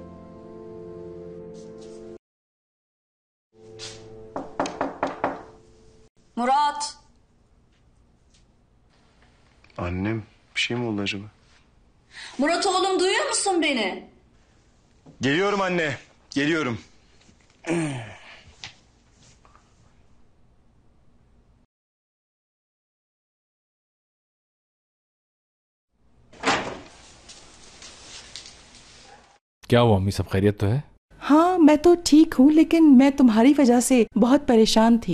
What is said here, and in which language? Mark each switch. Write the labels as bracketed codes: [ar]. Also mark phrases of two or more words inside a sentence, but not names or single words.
[tr] Murat. Annem, bir şey mi oldu acaba? Murat oğlum duyuyor musun beni? Geliyorum anne, geliyorum. [hi] क्या हुआ अम्मी, सब खैरियत तो है? हाँ, मैं तो ठीक हूँ, लेकिन मैं तुम्हारी वजह से बहुत परेशान थी।